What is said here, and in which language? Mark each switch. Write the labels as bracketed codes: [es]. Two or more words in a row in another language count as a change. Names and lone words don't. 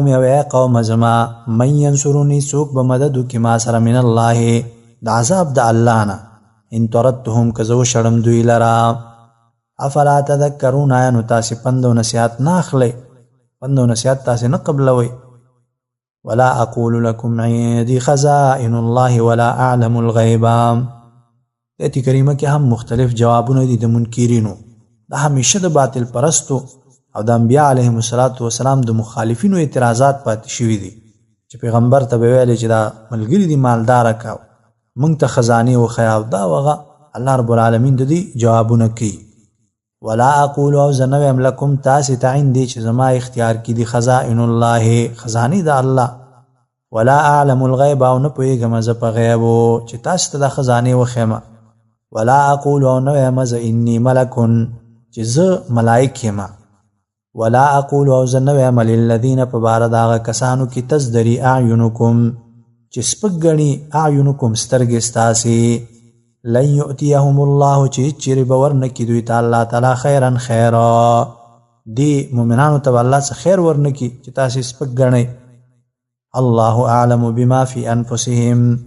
[ar] یا قوم [ps] زما [ar] من ینصرونی [ps] څوک به مدد وکړي ما سره [ar] من الله [ps] د عذاب د الله نه [ar] ان طردتهم [ps] که زه وشړم دوی لره [ar] افلا تذکرون [ps] آیا نو تاسې پند او نصیحت نه اخلئ پند او نصیحت تاسې نه قبلوئ [ar] ولا اقول لكم عندي خزائن الله ولا اعلم الغیب [ps] ایت کریمه کې هم مختلف جوابونه دي د منکرینو دا همیشه د باطل پرستو او د انبیاء [ar] علیهم السلام [ps] د مخالفینو اعتراضات پاتې شوي دي چې پیغمبر ته به ویلې چې دا ملګري دي مالداره کا موږ ته خزانې وښیه او دا وغه [ar] الله رب العالمین [ps] د دې جوابونه کوي [ar] ولا اقول [ps] او زه نه ویم لکم تاسې ته عندي چې زما اختیار کې دي [ar] خزائن الله [ps] خزانې د الله [ar] ولا اعلم الغیب [ps] او نه پوهېږم زه په غیبو چې تاسې ته دا خزانې وښیم ولا اقول او نه ویم زه [ar] انی ملکن [ps] چې زه ملایک یم [ar] ولا اقول [ps] او زه نه ویم للذین په باره د هغه کسانو کې [ar] تزدري اعینکم [ps] چې سپک ګڼي اعینکم سترګې ستاسې [ar] لن یؤتیهم الله [ps] چې چیرې به ورنه کړي دوی ته [ar] الله تعالی [ps] خیرا خیرا دې مؤمنانو ته به الله څه خیر ورنه کړي چې تاسې سپک ګڼئ [ar] الله اعلم بما فی انفسهم